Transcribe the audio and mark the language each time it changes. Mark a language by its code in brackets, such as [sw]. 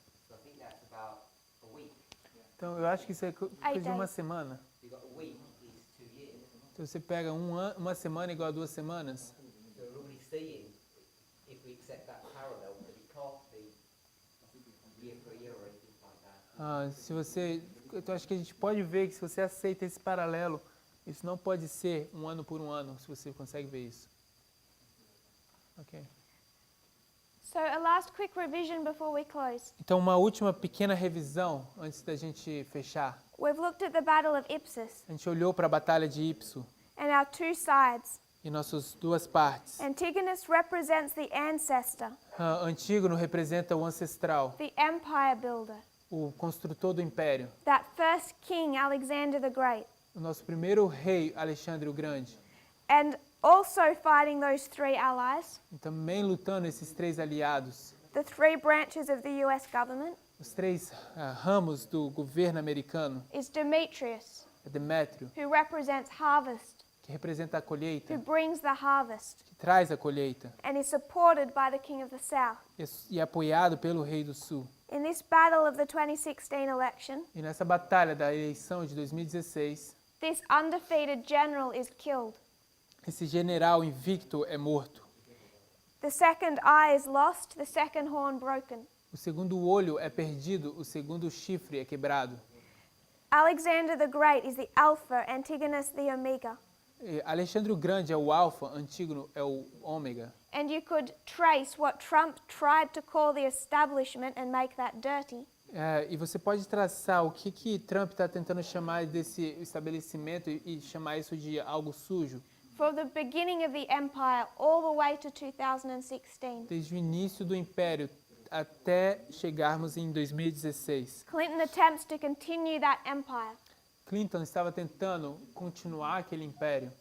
[en] So I think that's about a week. [pt] Então, eu acho que isso é coisa de uma semana. [en] You've got a week is 2 years. [pt] Então, você pega uma semana igual a 2 semanas. [en] So we're already seeing, if we accept that parallel, that it can't be year for year or anything like that. [pt] Se você, então, acho que a gente pode ver que se você aceita esse paralelo, isso não pode ser um ano por um ano, se você consegue ver isso. [en] Ok. So, a last quick revision before we close. [pt] Então, uma última pequena revisão antes da gente fechar. [en] We've looked at the Battle of Ipsus [pt] A gente olhou para a Batalha de Ipso [en] and our two sides. [pt] e nossas duas partes. [en] Antigonus represents the ancestor, [pt] Antígono representa o ancestral, [en] the empire builder, [pt] o construtor do império. [en] that first king, Alexander the Great, [pt] O nosso primeiro rei, Alexandre o Grande. [en] and also fighting those three allies, [pt] E também lutando esses 3 aliados, [en] the three branches of the US government, [pt] os 3 ramos do governo americano. [en] is Demetrius, [pt] É Demétrio, [en] who represents harvest, [pt] que representa a [en] who [pt] colheita, [en] brings the harvest, [pt] que traz a colheita, [en] and is supported by the king of the south. [pt] e apoiado pelo rei do sul. [en] In this battle of the 2016 election, [pt] E nessa batalha da eleição de 2016, [en] this undefeated general is killed. [pt] esse general invicto é morto. [en] The second eye is lost, the second horn broken. [pt] O segundo olho é perdido, o segundo chifre é quebrado. [en] Alexander the Great is the Alpha, Antigonus the Omega. [pt] E Alexandre o Grande é o alfa, Antígono é o ômega. [en] And you could trace what Trump tried to call the establishment and make that dirty. [pt] E você pode traçar o que Trump está tentando chamar desse estabelecimento e chamar isso de algo sujo. [en] From the beginning of the empire all the way to 2016. [pt] Desde o início do império até chegarmos em 2016. [en] Clinton attempts to continue that empire, [pt] Clinton estava tentando continuar aquele império,